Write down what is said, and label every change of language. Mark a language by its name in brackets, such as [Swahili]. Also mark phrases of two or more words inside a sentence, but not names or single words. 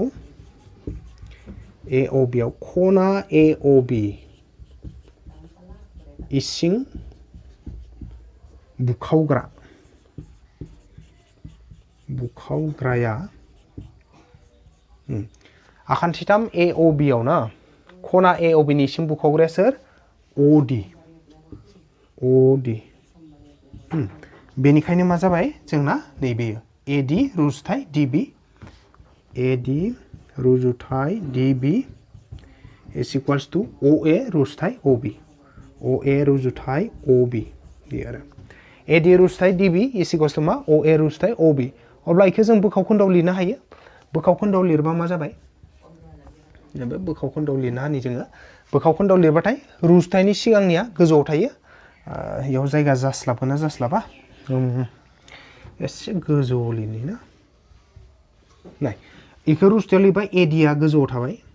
[Bodo] आव खना AOB इसिं बुखावग्राया आखान्थिथाम AOB आव ना खना AOB नि इसिं बुखावग्राया सोर OD बेनिखायनो मा जाबाय जोंना नैबे AD रुजुथाय [English] DB is equals to OA [Bodo] रुजुथाय OB बे आरो AD रुजुथाय [English] DB is equals to [Bodo] मा OA रुजुथाय OB अब्ला इखौ जों बोखावखोन्दोआव लिरनो हायो बोखावखोन्दोआव लिरबा मा जाबाय बोखावखोन्दोआव लिरनो हानि जोङो बोखावखोन्दोआव लिरबाथाय रुजुथायनि सिगांनिया गोजौआव थायो इयाव जायगा जास्लाबगोन ना जास्लाबा एसे गोजौआव लिरनि ना नाय इखौ रुजुथायाव लिरबाय एडिया गोजौआव थाबाय